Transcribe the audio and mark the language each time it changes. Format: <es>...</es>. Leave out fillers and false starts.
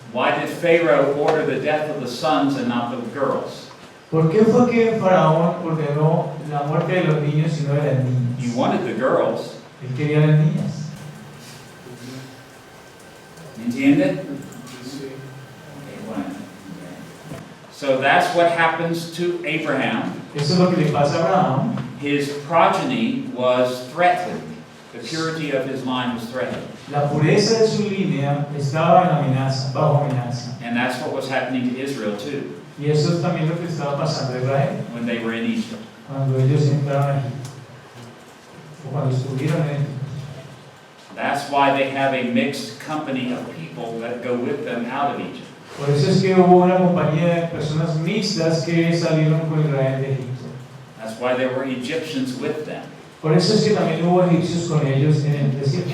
<en>Why did Pharaoh order the death of the sons and not the girls?</en> <es>¿Por qué fue que Faraón ordenó la muerte de los niños y no de las niñas?</es> <en>You wanted the girls.</en> <es>Él quería las niñas. ¿Entiende? Okay, bueno.</es> <en>So that's what happens to Abraham.</en> <es>Eso es lo que le pasa a Abraham.</es> <en>His progeny was threatened. The purity of his line was threatened.</en> <es>La pureza de su línea estaba en amenaza, bajo amenaza.</es> <en>And that's what was happening to Israel too.</en> <es>Y eso es también lo que estaba pasando a Israel</es> <en>when they were in Egypt.</en> <es>cuando ellos entraron a Egipto, o cuando estuvieron en Egipto.</es> <en>That's why they have a mixed company of people that go with them out of Egypt.</en> <es>Por eso es que hubo una compañía de personas mixtas que salieron con Israel de Egipto.</es> <en>That's why there were Egyptians with them.</en> <es>Por eso es que también hubo egipcios con ellos en el desierto.</es>